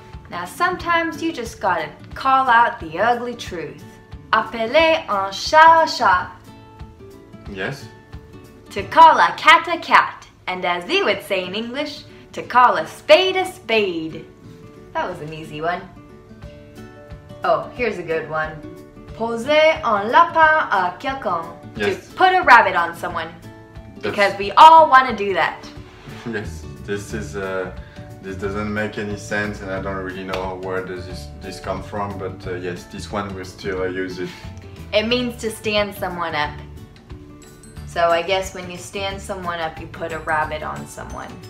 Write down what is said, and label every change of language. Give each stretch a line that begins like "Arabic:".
English: Now sometimes you just gotta call out the ugly truth.
French: Appeler un chat un chat.
English: Yes. To call a cat, and as we would say in English, to call a spade a spade. That was an easy one. Oh, here's a good one.
French: Poser un lapin à quelqu'un.
English: Yes. To put a rabbit on someone. Because we all want to do that. Yes, this doesn't make any sense and I don't really know where does this come from, but yes, this one will still use it. It means to stand someone up. So I guess when you stand someone up, you put a rabbit on someone.